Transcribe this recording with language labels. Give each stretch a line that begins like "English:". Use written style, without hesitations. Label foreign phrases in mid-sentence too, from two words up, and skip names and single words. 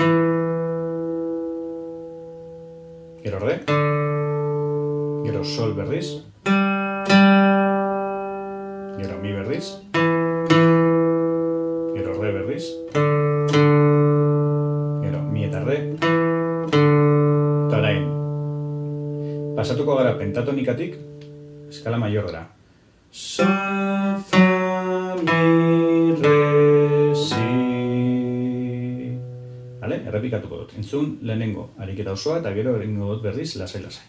Basque: gero re, gero sol berriz, gero mi berriz, gero re berriz, gero mi eta re, eta orain pasatuko gara pentatonikatik eskala maiorra. Sol, fa, mi, re, si. Vale? Errepikatuko dut. Entzun lehenengo ariketa osoa eta gero egingo dut berriz lasai-lasai.